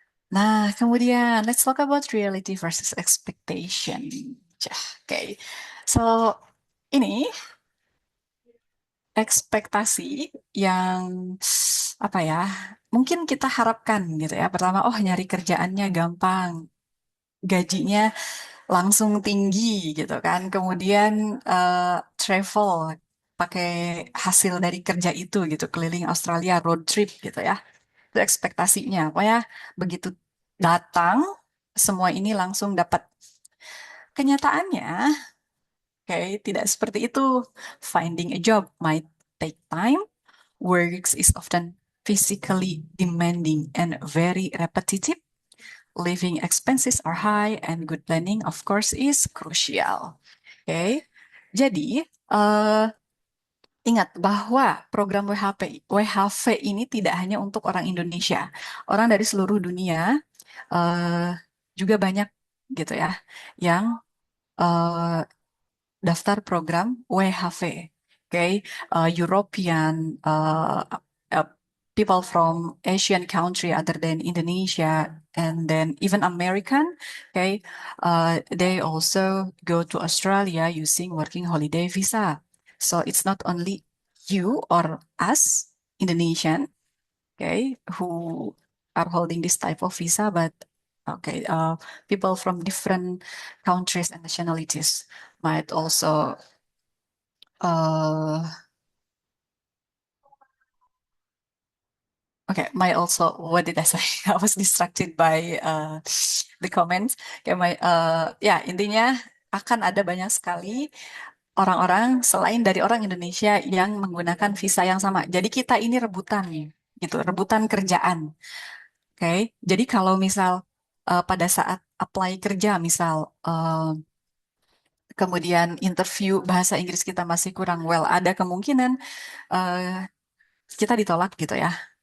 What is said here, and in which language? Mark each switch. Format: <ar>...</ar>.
<id>Nah, kemudian</id> <en>let's talk about reality versus expectation.</en> <id>Oke. So, ini ekspektasi yang apa ya? Mungkin kita harapkan gitu ya. Pertama, oh nyari kerjaannya gampang, gajinya langsung tinggi gitu kan. Kemudian travel pakai hasil dari kerja itu gitu, keliling Australia road trip gitu ya. Itu ekspektasinya. Pokoknya begitu datang semua ini langsung dapat. Kenyataannya, oke, tidak seperti itu.</id> <en>Finding a job might take time. Works is often physically demanding and very repetitive. Living expenses are high and good planning, of course, is crucial.</en> <id>Oke, jadi ingat bahwa program WHV ini tidak hanya untuk orang Indonesia, orang dari seluruh dunia eh, juga banyak gitu ya yang eh, daftar program WHV.</id> <en>Okay, European uh, people from Asian country other than Indonesia and then even American. Okay, they also go to Australia using working holiday visa. So it's not only you or us Indonesian, okay, who are holding this type of visa, but okay, people from different countries and nationalities might also uh okay, might also, what did I say? I was distracted by the comments.</en> <id>Okay, ya intinya akan ada banyak sekali orang-orang selain dari orang Indonesia yang menggunakan visa yang sama. Jadi kita ini rebutan gitu, rebutan kerjaan. Oke, jadi kalau misal pada saat apply kerja, misal kemudian interview bahasa Inggris kita masih kurang well, ada kemungkinan eh, kita ditolak gitu ya.</id>